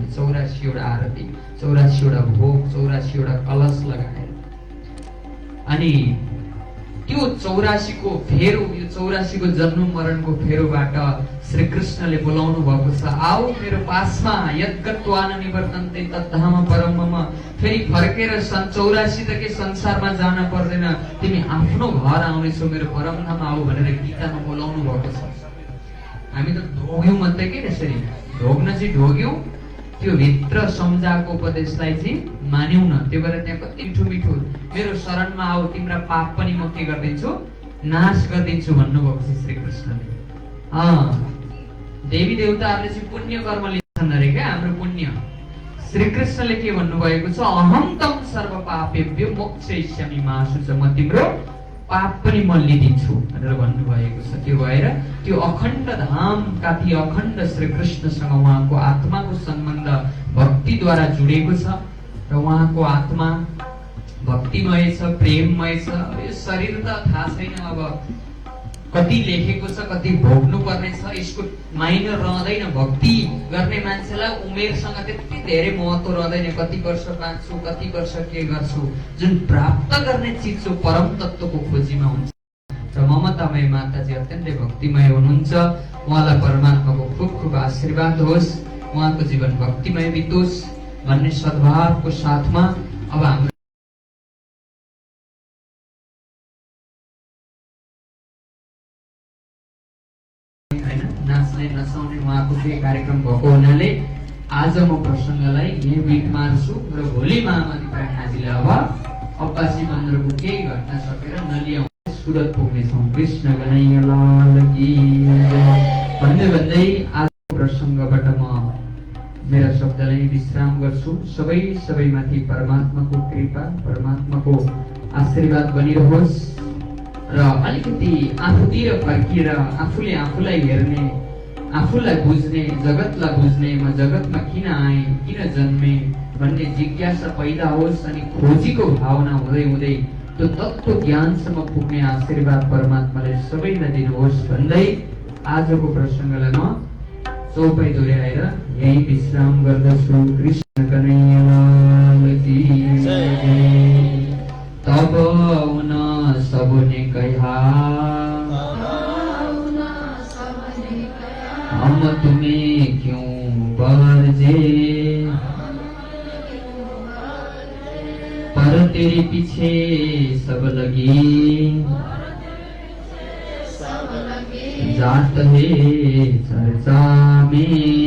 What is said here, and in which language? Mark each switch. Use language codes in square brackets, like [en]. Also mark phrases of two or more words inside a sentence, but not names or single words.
[ne] 84 वटा आरती, 84 वटा भोग, 84 वटा कलश लगाएर। अनि त्यो 84 को फेरो, यो 84 को जन्म मरणको फेरोबाट श्री कृष्णले बोलाउनु भएको छ, आओ मेरो पासमा, [sa] यद्गत्वान निवर्तन्ते तद्धाम परमम। [ne] फेरि फर्केर सन् 84 त के संसारमा जान पर्दैन, तिमी आफ्नो घर आउनेछौ, मेरो परमधाम आऊ भनेर गीतामा बोलाउनु भएको छ। हामी त ढोग्यौं मात्रै के यसरी ढोग्न चाहिँ ढोग्यौं, त्यो भित्र सम्झाएको उपदेशलाई चाहिँ मान्यौं न। त्यो भएर त्यहाँ कति मिठो मिठो, मेरो शरणमा आऊ, तिम्रा पाप पनि म के गरिदिन्छु, नाश गरिदिन्छु भन्नुभएको छ श्री कृष्णले। देवी देवताहरूले चाहिँ पुण्य कर्म लिन्छन् अरे क्या, हाम्रो पुण्य। श्री कृष्णले के भन्नुभएको छ, [sa] अहम तम सर्व पापेभ्यो मोक्षयिष्यामि मा शुच, [ne] म तिम्रो पाप पनि म लिदिन्छु भनेर भन्नुभएको छ। त्यो भएर त्यो अखण्ड धाम काथी अखण्ड श्री कृष्णसँग उहाँको आत्माको सम्बन्ध भक्तिद्वारा जुडेको छ र उहाँको आत्मा भक्तिमय छ, प्रेममय छ। यो शरीर त थाहा छैन अब कति लेखेको छ, कति भोग्नु पर्ने छ, यसको माइनर रहँदैन। भक्ति गर्ने मान्छेलाई उमेरसँग त्यति धेरै महत्त्व रहँदैन, कति वर्ष बाँच्छु, कति वर्ष के गर्छु। जुन प्राप्त गर्ने चिज जो परम तत्त्वको खोजीमा हुन्छ। र ममतामय माताजी अत्यन्तै भक्तिमय हुनुहुन्छ, उहाँलाई परमात्माको खूब खूब आशीर्वाद होस्, उहाँको जीवन भक्तिमय बितोस् भन्ने सद्भावको साथमा अब हाम्रो नाच्ने नचाउने उहाँको केही कार्यक्रम भएको हुनाले आज म प्रसङ्गलाई यही बिट मार्छु र भोलि महामती प्राज्ञाजीले अब अब्बासी मन्दिरको केही घटना सकेर नलियाउ सुरत पुग्नेछौँ। [hi] कृष्ण कन्हैया लाल की [ne] भन्दै भन्दै आजको प्रसङ्गबाट म मेरा शब्दलाई विश्राम गर्छु। सबैमाथि परमात्माको कृपा, परमात्माको आशीर्वाद बनिरहोस् र अलिकति आफूतिर फर्किएर आफूले आफूलाई हेर्ने, आफूलाई बुझ्ने, जगतलाई बुझ्ने, म जगतमा किन आएँ, किन जन्मे भन्ने जिज्ञासा पैदा होस् अनि खोजीको भावना हुँदै हुँदै त्यो तत्त्व ज्ञानसम्म पुग्ने आशीर्वाद परमात्माले सबैलाई दिनुहोस् भन्दै आजको प्रसङ्गलाई म चौपाई दोहोऱ्याएर यही विश्राम गर्दछु। [hi] कृष्ण कन्हैया लाल की तब उन सबने कहा, हम तुम्हें क्यों बरजे, पर तेरे पीछे सब लगी, जात है चर्चा में।